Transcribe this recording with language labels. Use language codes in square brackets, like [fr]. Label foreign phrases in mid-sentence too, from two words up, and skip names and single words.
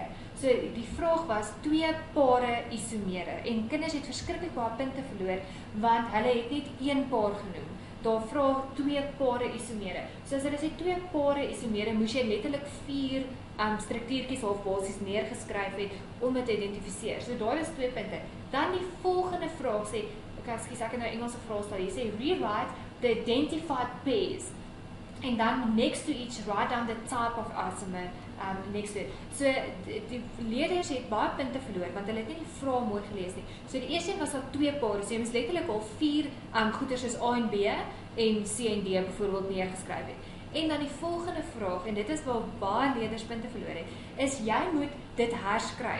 [af] So die vraag was 2 pare isomere en kinders het verskriklik baie punte verloor want hulle het net 1 paar genoem. Daar vra 2 pare isomere. So as hulle sê 2 pare isomere, moes jy letterlik 4 struktuurtjies of basies neergeskryf het om dit te identifiseer. So daar is 2 punte. Dan die volgende vraag sê, ek het nou Engelse vraestel, jy sê [en] rewrite the identified pairs. [af] En dan [en] next to each write down the type of isomer next to it. [af] So die leerders het baie punte verloor want hulle het nie die vraag mooi gelees nie. So die eerste een was al 2 pare, so jy moes letterlik al 4 goeders soos A en B en C en D byvoorbeeld neergeskryf het. En dan die volgende vraag, en dit is waar baie leerders punte verloor het, is jy moet dit herskryf.